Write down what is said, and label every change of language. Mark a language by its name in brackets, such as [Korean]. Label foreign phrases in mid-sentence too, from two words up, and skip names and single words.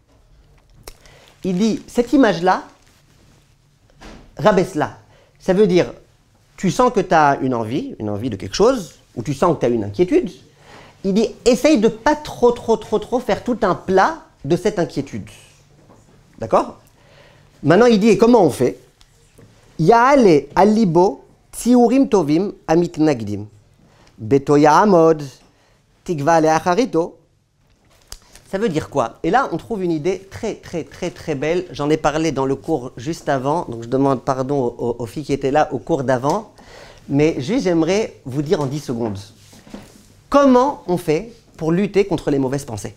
[French] Il dit, cette image-là, rabaisse-la. Ça veut dire, tu sens que tu as une envie de quelque chose, ou tu sens que tu as une inquiétude. Il dit, essaye de ne pas trop faire tout un plat de cette inquiétude. D'accord? Maintenant, il dit, et comment on fait? [Hebrew] יעלה על ליבו ציורים טובים אמיתיים נגדם. בטחו יעמוד תקווה לאחריתו. [French] Ça veut dire quoi? Et là, on trouve une idée très belle. J'en ai parlé dans le cours juste avant, donc je demande pardon aux filles qui étaient là au cours d'avant. Mais juste, j'aimerais vous dire en 10 secondes. Comment on fait pour lutter contre les mauvaises pensées?